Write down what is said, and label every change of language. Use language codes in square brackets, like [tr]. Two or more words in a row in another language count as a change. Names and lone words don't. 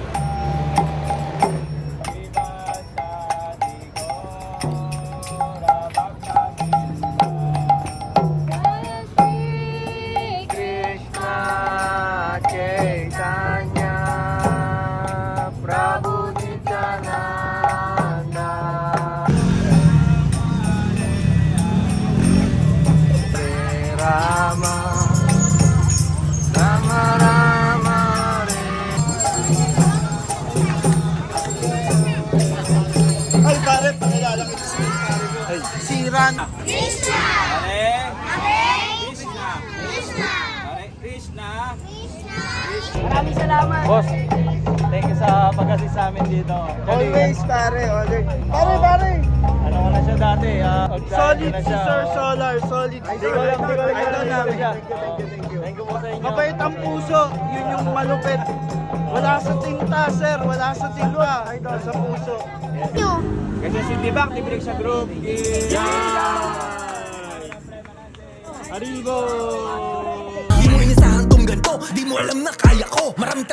[tl] Krishna Chaitanya Prabhu Nityananda Rama Rama Rama Ay, pare, pakilala kita si pare mo. Si Ran. Krishna! Hare Krishna! Krishna! Hare Krishna. Maraming salamat. Boss, [en] thank you [tl] sa pag-assist sa amin dito. Always, pare. Always. Pare. Ano ko na siya dati? Solid na si siya, Sir oh. Solar. Solid si Hindi ko lang Idol namin. siya. [en] Thank you. Thank you [tl] po sa inyo. Mabait ang puso. Yun yung malupit. Wala sa tinta, sir. Wala sa tinta. Idol sa puso. Kasi si Tibak, tibilig sa group. Arribo! Di mo inasahan tong ganito, di mo alam na kaya ko.